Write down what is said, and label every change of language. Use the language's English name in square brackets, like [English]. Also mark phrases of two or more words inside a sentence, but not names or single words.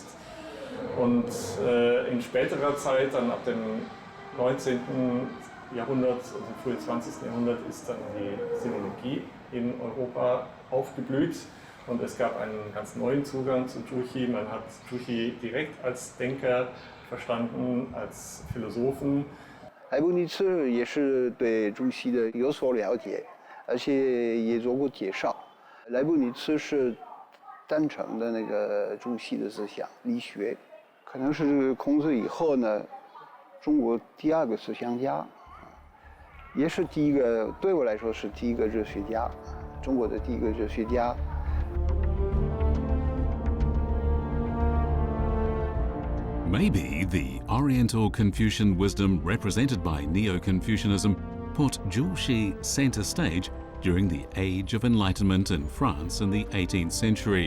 [German] Und in späterer Zeit, dann ab dem 19. Jahrhundert und im frühen 20. Jahrhundert, ist dann die Sinologie in Europa aufgeblüht und es gab einen ganz neuen Zugang zu Zhu Xi. Man hat Zhu Xi direkt als Denker verstanden, als Philosophen. [Chinese] 莱布尼茨也是对朱熹的有所了解，而且也做过介绍。莱布尼茨是赞成的那个朱熹的思想理学，可能是孔子以后呢，中国第2个思想家，也是第一个，对我来说是第一个哲学家，中国的第一个哲学家。 [English] Maybe the Oriental Confucian wisdom represented by Neo-Confucianism put Zhu Xi center stage during the Age of Enlightenment in France in the 18th century.